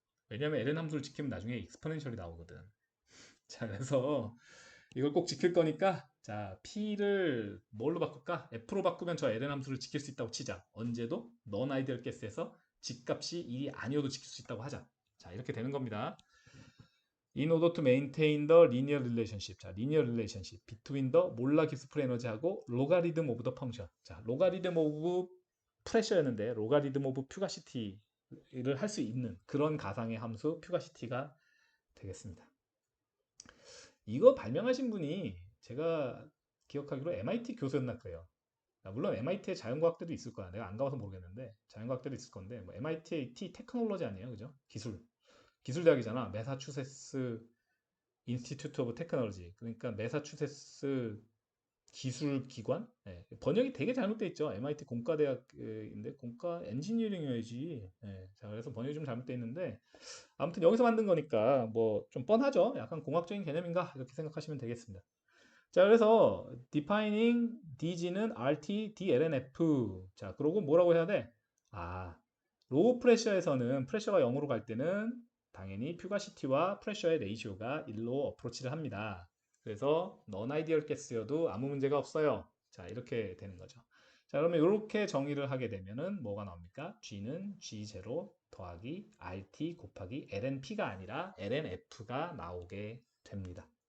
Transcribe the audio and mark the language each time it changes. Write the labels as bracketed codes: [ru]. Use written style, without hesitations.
[ko] 왜냐면 LN 함수를 지키면 나중에 익스포넨셜이 나오거든. 자, 그래서 이걸 꼭 지킬 거니까 자, P를 뭘로 바꿀까? F로 바꾸면 저 LN 함수를 지킬 수 있다고 치자. 언제도 non 아이디얼 가스에서 G값이 1이 아니어도 지킬 수 있다고 하자. 자, 이렇게 되는 겁니다. [en] In order to maintain the linear relationship. [ko] 자, [en] linear relationship between the [ko] 몰라 깁스풀 에너지하고 [en] logarithm of the function. [ko] 자, logarithm of pressure였는데 logarithm of fugacity를 할 수 있는 그런 가상의 함수 fugacity가 되겠습니다. 이거 발명하신 분이 제가 기억하기로 MIT 교수였나 그래요. 물론 MIT에 자연과학대도 있을 거야. 내가 안 가봐서 모르겠는데 자연과학대도 있을 건데 뭐 MIT 테크놀로지 아니에요, 그죠? 기술대학이잖아. 매사추세츠 인스티튜트 오브 테크놀로지. 그러니까 매사추세츠 기술기관? 예, 번역이 되게 잘못돼 있죠. MIT 공과대학인데 공과 엔지니어링이어야지. 예, 자, 그래서 번역이 좀 잘못돼 있는데 아무튼 여기서 만든 거니까 뭐 좀 뻔하죠. 약간 공학적인 개념인가 이렇게 생각하시면 되겠습니다. 자, 그래서 defining DG는 RT, DLNF. 자, 그러고 뭐라고 해야 돼? 아, 로우 프레셔에서는 프레셔가 0으로 갈 때는 당연히 퓨가시티와 프레셔의 레이시오가 1로 어프로치를 합니다. 그래서 넌 아이디얼 가스여도 아무 문제가 없어요. 자, 이렇게 되는 거죠. 자, 그러면 이렇게 정의를 하게 되면은 뭐가 나옵니까? G는 G0 더하기 RT 곱하기 LNP가 아니라 LNF가 나오게 됩니다.